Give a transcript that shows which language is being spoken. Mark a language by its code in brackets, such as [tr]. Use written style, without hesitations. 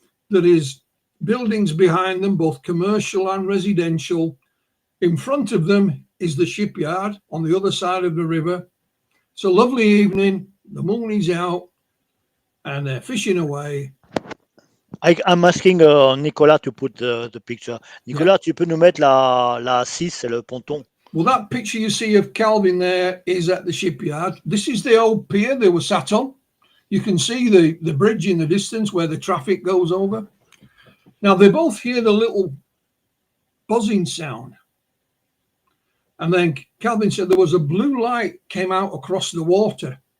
[en] There is buildings behind them, both commercial and residential. In front of them is the shipyard on the other side of the river. It's a lovely evening. The moon is out and they're fishing away. I'm asking Nicolas to put the picture. [fr] Nicolas, tu peux nous mettre la 6, c'est le ponton. [en] Well, that picture you see of Calvin there is at the shipyard. This is the old pier they were sat on. You can see the bridge in the distance where the traffic goes over. Now, they both hear the little buzzing sound. And then Calvin said there was a blue light came out across the water.